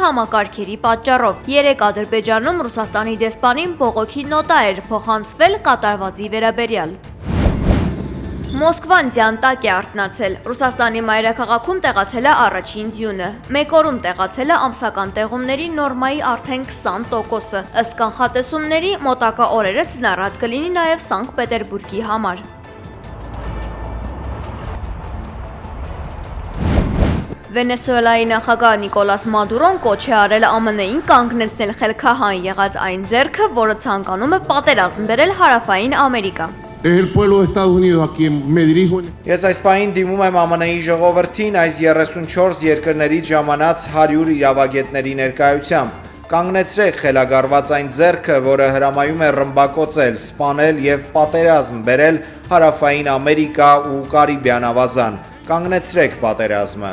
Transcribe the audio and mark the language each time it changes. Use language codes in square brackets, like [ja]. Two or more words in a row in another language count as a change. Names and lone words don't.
[hy] համակարգերի պատճառով։ Երեք Ադրբեջանում Ռուսաստանի դեսպանին բողոքի նոտա էր փոխանցվել կատարվածի վերաբերյալ։ Մոսկվան ձյան տակ է արթնացել։ Ռուսաստանի մայրաքաղաքում տեղացել է առաջին ձյունը։ Մեկ օրում տեղացել է ամսական տեղումների նորմայի արդեն 20%-ը։ Ըստ կանխատեսումների, մոտակա օրերը ձնառատ կլինի նաև Սանկտ Պետերբուրգի համար։ Վենեսուելայի նախագահ Նիկոլաս Մադուրոն կոչ է արել ԱՄՆ-ին կանգնեցնել խելքահան եղած այն ձեռքը, որը ցանկանում է պատերազմ բերել հարավային Ամերիկա։ [es] El pueblo de Estados Unidos a quien me dirijo. [hy] Ես այս պահին դիմում եմ ԱՄՆ-ի ժողովրդին այս 34 երկրներից ժամանած 100 իրավագետների ներկայությամբ։ Կանգնեցրեք խելագարված այն ձեռքը, որը հրամայում է ռմբակոծել, սպանել եւ պատերազմ բերել հարավային Ամերիկա ու Կարիբյան ավազան։ Կանգնեցրեք պատերազմը։